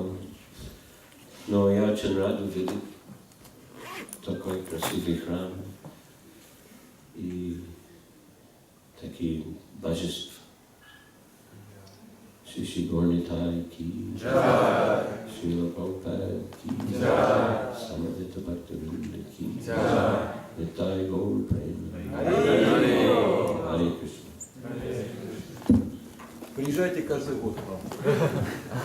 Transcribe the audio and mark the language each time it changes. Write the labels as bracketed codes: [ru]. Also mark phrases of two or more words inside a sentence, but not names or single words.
[ru] Но я очень рад увидеть такой красивый храм и такие божества. Шиши Горнитай ки, Шрила Прабхупада ки, Самадита Бхактавинда ки, Нитай Гаур Према. Харе Кришна. Приезжайте каждый год к нам.